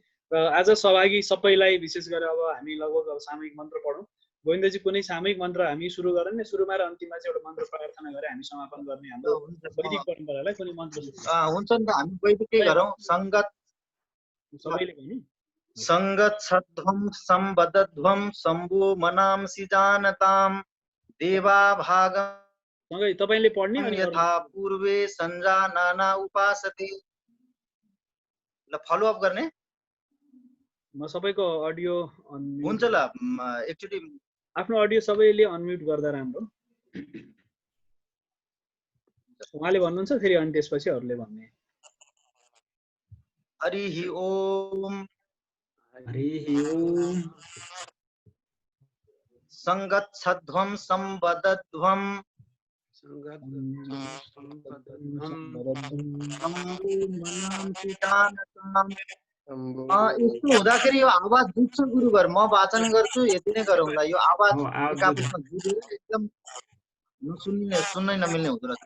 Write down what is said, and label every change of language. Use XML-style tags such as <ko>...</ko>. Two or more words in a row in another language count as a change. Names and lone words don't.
<ne>र आज सहभागी सबैलाई विशेष गरेर अब हामी लगभग अब सामूहिक मन्त्र पढौँ। गोविन्दजी कुनै सामूहिक मन्त्र हामी सुरु गरौँ न, सुरुमा र अन्तिममा चाहिँ एउटा मन्त्र प्रार्थना गरेर हामी समापन गर्ने हाम्रो वैदिक परम्परालाई कुनै मन्त्र हुन्छ नि त। हामी वैदिकै गरौँ। संगत सबैले भन्नु।</ne> <sa>संगच्छध्वं संवदध्वं शम्भो मनांसि जानतां देवा भागं</sa> <ne>सँगै तपाईले पढ्ने अनि</ne> <sa>यथा पूर्वे संजानाना उपासते।</sa> <ne>ल</ne> <en>follow up</en> <ne>गर्ने। म सबैको अडियो हुन्छ ल एकचोटि आफ्नो अडियो सबैले अनम्युट गर्दा राम्रो। उहाँले भन्नुहुन्छ फेरि अनि त्यसपछि अरूले भन्ने।</ne> <sa>हरिः ओम हरिः ओम संगच्छध्वं संवदध्वं</sa> <ne>यस्तो हुँदाखेरि यो आवाज दुख्छ गुरुवर। म वाचन गर्छु, यति नै गरौँ ल। यो आवाज एकापसमा एकदम सुन्नै नमिल्ने हुँदो रहेछ।</ne>